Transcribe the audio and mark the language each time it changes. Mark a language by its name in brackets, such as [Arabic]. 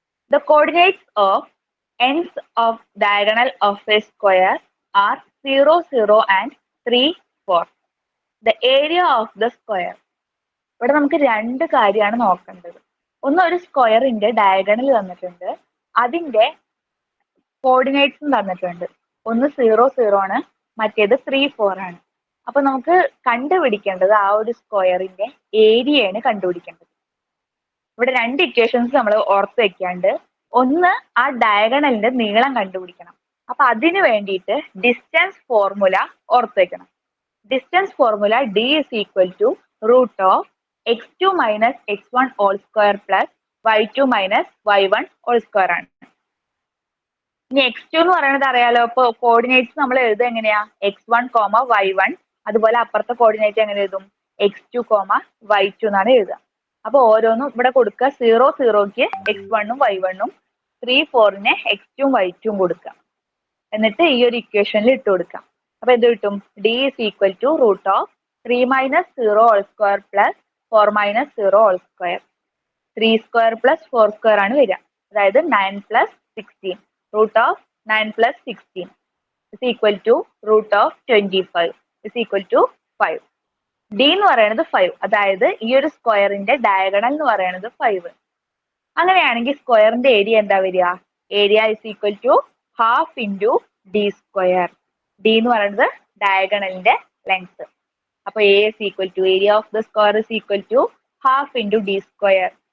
[English] The coordinates of ends of diagonal of a square are 0 0 and 3 4. The area of the square. [Malayalam] ഇവിടെ നമുക്ക് രണ്ട് കാര്യമാണ് നോക്കേണ്ടത്. ഒന്ന്, ഒരു സ്ക്വയറിന്റെ ഡയഗണൽ തന്നിട്ടുണ്ട്, അതിന്റെ കോർഡിനേറ്റ്സും തന്നിട്ടുണ്ട്. ഒന്ന് 0 0 ആണ്, മറ്റേത് 3 4 ആണ്. അപ്പൊ നമുക്ക് കണ്ടുപിടിക്കേണ്ടത് ആ ഒരു സ്ക്വയറിന്റെ ഏരിയയാണ് കണ്ടുപിടിക്കേണ്ടത്. ഇവിടെ രണ്ട് ഇക്വേഷൻസ് നമ്മൾ ഓർത്ത് വെക്കാണ്ട്. ഒന്ന്, ആ ഡയഗണലിന്റെ നീളം കണ്ടുപിടിക്കണം. അപ്പൊ അതിന് വേണ്ടിയിട്ട് ഡിസ്റ്റൻസ് ഫോർമുല ഓർത്ത് വെക്കണം. [English] Distance formula d is equal to root of x2 minus x1 whole square plus y2 minus y1 whole square ആണ്. [Malayalam] ഇനി x2 എന്ന് പറയുന്നത് അറിയാലോ. ഇപ്പൊ കോർഡിനേറ്റ്സ് നമ്മൾ എഴുതുക എങ്ങനെയാ? x1, y1. അതുപോലെ അപ്പുറത്തെ കോർഡിനേറ്റ് എങ്ങനെ എഴുതും? x2, y2 എന്നാണ് എഴുതുക. അപ്പൊ ഓരോന്നും ഇവിടെ കൊടുക്കുക. 0 0ക്ക് x1 ഉം y1 ഉം, 3 4ന് x2 ഉം y2 ഉം കൊടുക്കുക. എന്നിട്ട് ഈ ഒരു ഇക്വേഷനിൽ ഇട്ട് കൊടുക്കാം. അപ്പൊ എന്ത് കിട്ടും? [English] d is equal to root of 3 minus 0 whole square plus 4 minus 0 whole square. 3 square plus 4 square [Malayalam] ആണ് വരിക. അതായത് [English] 9 plus 16. Root of 9 plus 16 is equal to root of 25 is equal to 5. [Malayalam] d എന്ന് പറയുന്നത് 5. അതായത് ഈ ഒരു സ്ക്വയറിന്റെ ഡയഗണൽ എന്ന് പറയുന്നത് 5. അങ്ങനെയാണെങ്കിൽ സ്ക്വയറിന്റെ ഏരിയ എന്താ വരിക? [English] Area is equal to half into D square. D [Malayalam] എന്ന് പറയുന്നത് ഡയഗണലിന്റെ [English] Length. അപ്പൊ A is equal to area of the square is equal to half into D square.